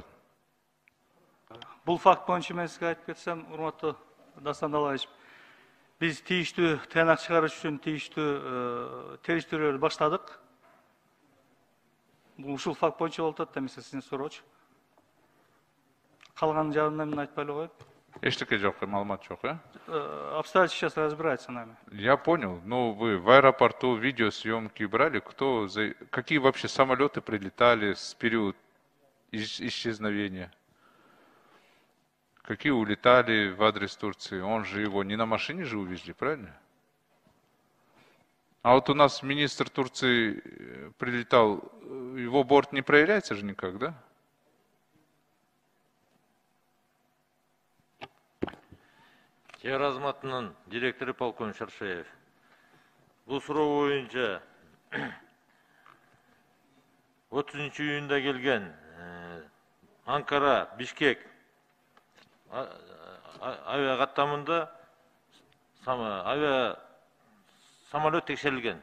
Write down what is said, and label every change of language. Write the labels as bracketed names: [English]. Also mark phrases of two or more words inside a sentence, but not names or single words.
[Kyrgyz] Бул факт боюнча мен сизге айтып кетсем, урматтуу Дастан Далаевич, биз тийиштүү тыянак чыгарыш үчүн тийиштүү териштирүүлөрдү баштадык. Бул ушул факт боюнча болуп атат, эмесе сиздин суроочу. Калган жагынан мен айтпай эле коеюн. Эчтеке жок, маалымат жок, [Russian] Обстоятельства сейчас разбираются нами. Я понял. Но вы в аэропорту видеосъемки брали? Какие вообще самолеты прилетали с период исчезновения? Какие улетали в адрес Турции? Он же его не на машине же увезли, правильно? А вот у нас министр Турции прилетал, его борт не проверяется же никак, да? [Kyrgyz] Чегара кызматынын директору полковник Шаршеев. Бул суроо боюнча 30-июнда келген Анкара, Бишкек авиа каттамында авиа самолет текшерилген.